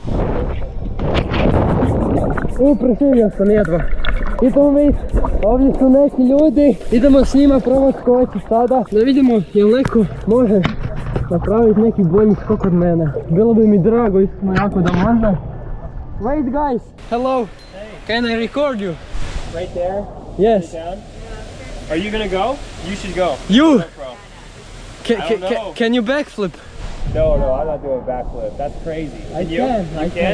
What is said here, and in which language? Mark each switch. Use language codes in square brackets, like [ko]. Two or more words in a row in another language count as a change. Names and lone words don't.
[hr] Preživio sam jedva. Idemo vidjeti, ovdje su neki ljudi. Idemo s njima probati skočiti sada. Da vidimo jel neko može napraviti neki bolji skok od mene. Bilo bi mi drago isto jako da može. [en] Wait guys, hello. Hey. Can I record you? Right there? Yes. Down. Are you gonna go? You should go. You? Pro. Can you backflip? No, I'm not doing a backflip. That's crazy. I can. You can?